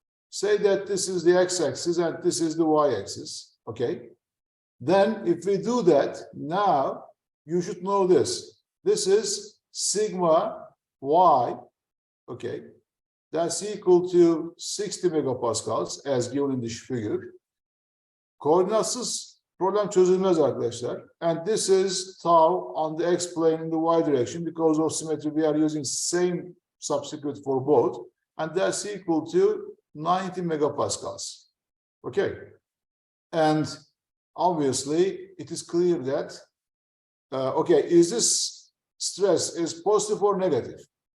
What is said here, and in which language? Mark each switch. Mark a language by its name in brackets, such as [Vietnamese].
[English] Say that this is the x-axis and this is the y-axis, okay? Then if we do that, now you should know this. This is sigma y, okay? That's equal to 60 megapascals as given in this figure. [Turkish] Koordinatsız problem çözülmez arkadaşlar. [English] And this is tau on the x plane in the y direction. Because of symmetry, we are using same subscript for both. And that's equal to 90 megapascals. Okay. And obviously, it is clear that, okay, is this stress is positive or negative?